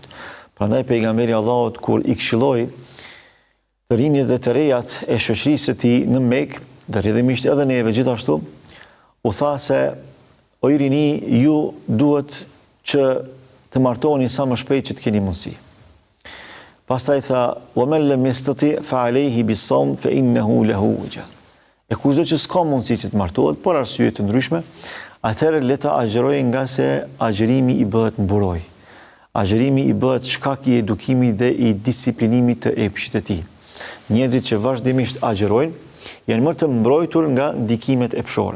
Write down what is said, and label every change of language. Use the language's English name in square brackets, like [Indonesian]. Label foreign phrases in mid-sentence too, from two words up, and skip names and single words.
[Albanian] Prandaj pejgamberi Allahut kur i këshilloi të rinjët dhe të rejat e shoqërisë së tij në Mekë, dhe rrjedhimisht edhe neve gjithashtu, u tha se o i rini, ju duhet që të martoni sa më shpejt që të keni mundësi. Pastaj tha, [Arabic] ومن لم يستطع فعليه بالصوم فإنه له وجاء. [Albanian] E kushdo që s'ka mundësi që të martohet, por arsye të ndryshme, atëherë le ta agjërojë nga se agjërimi i bëhet mburoj. Agjërimi i bëhet shkak i edukimit dhe i disiplinimit të epshit të tij. Njerëzit që vazhdimisht agjërojnë janë më të mbrojtur nga ndikimet epshore.